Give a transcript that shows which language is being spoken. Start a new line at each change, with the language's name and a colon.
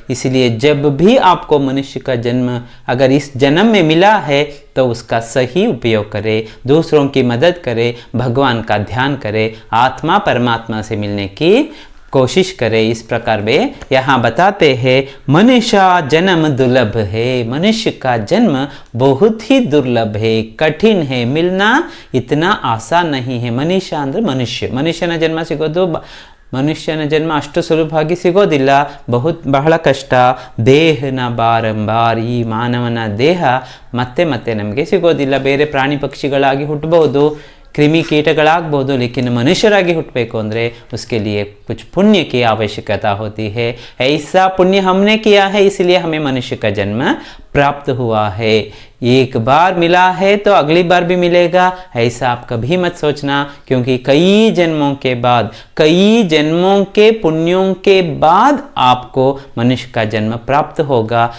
Hindi: इसलिए जब भी आपको मनुष्य का जन्म अगर इस जन्म में मिला है तो उसका सही उपयोग करें, दूसरों की मदद करें, भगवान का ध्यान करें, आत्मा परमात्मा से मिलने की कोशिश करें। इस प्रकार वे यहाँ बताते हैं मनुष्य जन्म दुर्लभ है, मनुष्य का जन्म बहुत ही दुर्लभ है, कठिन है, मिलना इतना आसान नहीं है।
Kannada: मनुष्य ಅಂದ್ರೆ ಮನುಷ್ಯನ ಜನ್ಮ ಸಿಗೋದು, ಮನುಷ್ಯನ ಜನ್ಮ ಅಷ್ಟು ಸುಲಭವಾಗಿ ಸಿಗೋದಿಲ್ಲ, ಬಹಳ ಕಷ್ಟ. ದೇಹನ ಬಾರಂಬಾರ್, ಈ ಮಾನವನ ದೇಹ ಮತ್ತೆ ಮತ್ತೆ ನಮಗೆ ಸಿಗೋದಿಲ್ಲ. ಬೇರೆ ಪ್ರಾಣಿ ಪಕ್ಷಿಗಳಾಗಿ ಹುಟ್ಟಬಹುದು,
Hindi: कृमि कीटಗಳಾಗಬಹುದು, लेकिन
Kannada: मनुष्यरागी हुटಬೇಕು ಅಂದರೆ
Hindi: उसके लिए कुछ पुण्य की आवश्यकता होती है। ऐसा पुण्य हमने किया है, इसलिए हमें मनुष्य का जन्म प्राप्त हुआ है। एक बार मिला है तो अगली बार भी मिलेगा, ऐसा आप कभी मत सोचना, क्योंकि कई जन्मों के बाद, कई जन्मों के पुण्यों के बाद आपको मनुष्य का जन्म प्राप्त होगा।